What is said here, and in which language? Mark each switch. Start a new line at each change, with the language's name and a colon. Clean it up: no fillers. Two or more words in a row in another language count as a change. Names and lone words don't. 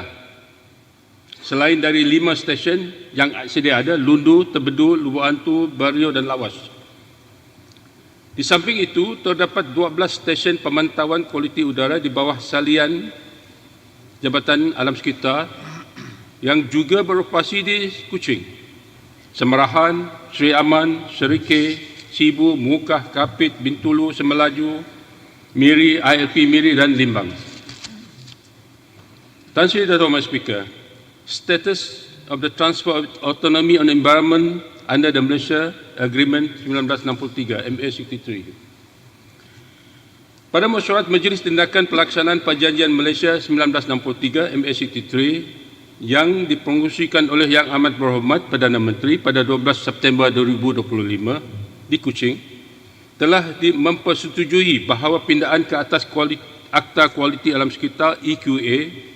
Malay: Selain dari 5 stesen yang sedia ada, Lundu, Tebedu, Lubuk Hantu, Bario dan Lawas. Di samping itu, terdapat 12 stesen pemantauan kualiti udara di bawah salian Jabatan Alam Sekitar yang juga beroperasi di Kuching, Semerahan, Seri Aman, Serike, Sibu, Mukah, Kapit, Bintulu, Semelaju, Miri, ILP Miri dan Limbang.
English: Tuan Sri Datuk Ahmad Speaker, status of the transfer of autonomy on environment under the Malaysia Agreement 1963, MA63.
Malay: Pada mesyuarat Majlis Tindakan Pelaksanaan Perjanjian Malaysia 1963 MA63 yang dipengerusikan oleh Yang Amat Berhormat Perdana Menteri pada 12 September 2025 di Kuching, telah mempersetujui bahawa pindaan ke atas Akta Kualiti Alam Sekitar EQA